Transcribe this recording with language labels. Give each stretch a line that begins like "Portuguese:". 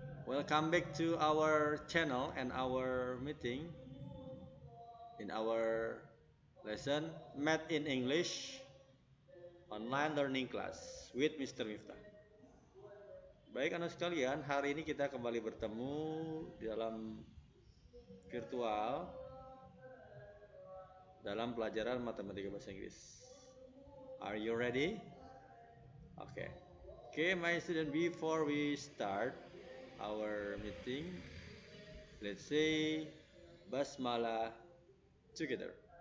English: Welcome back to our channel and our meeting in our lesson Math in English online learning class with Mr. Miftah.
Indonesian: Baik anak sekalian, hari ini kita kembali bertemu dalam virtual dalam pelajaran matematika bahasa Inggris.
English: Are you ready? Okay, my student, before we start our meeting, let's say basmalah together.